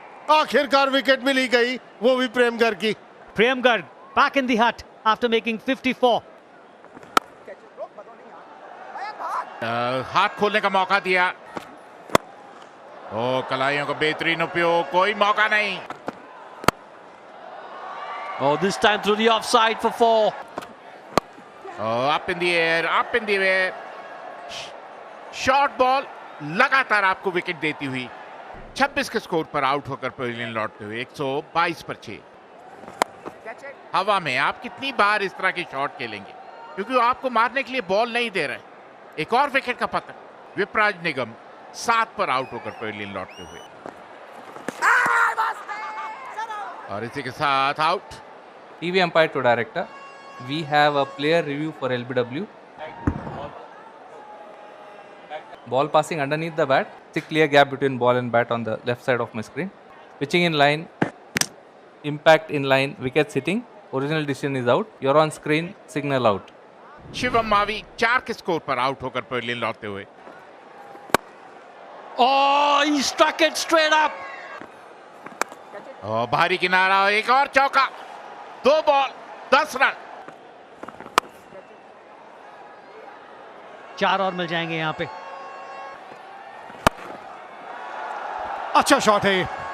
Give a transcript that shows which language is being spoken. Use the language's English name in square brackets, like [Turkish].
[Hindi] आखिरकार विकेट मिली गई, वो भी प्रेम गर्ग की. [English] Prem Garg back in the hut after making 54. [Hindi] हाथ खोलने का मौका दिया. ओ, कलाइयों का बेहतरीन उपयोग, कोई मौका नहीं. [English] Oh, this time through the offside for 4. Oh, up in the air, up in the air. [Hindi] Short ball लगातार आपको विकेट देती हुई 26 के स्कोर पर आउट होकर पवेलियन लौटते हुए 122 पर 6. हवा में आप कितनी बार इस तरह की शॉट खेलेंगे, क्योंकि वो आपको मारने के लिए बॉल नहीं दे रहे. एक और विकेट का पतन. विपराज निगम 7 पर आउट होकर पवेलियन लौटते हुए. और इसी के साथ out. [English] TV umpire to director. We have a player review for LBW. Ball passing underneath the bat. It's a clear gap between ball and bat on the left side of my screen. Pitching in line. Impact in line. Wicket sitting. Original decision is out. You're on screen. Signal out. [Hindi] Shivam Mavi 4 के score पर out होकर pavilion लौटते हुए. [English] Oh, he struck it straight up. [Hindi] और भारी किनारा, एक और चौका. 2 बॉल 10 रन. 4 और मिल जाएंगे यहाँ पे. अच्छा शॉट है ये.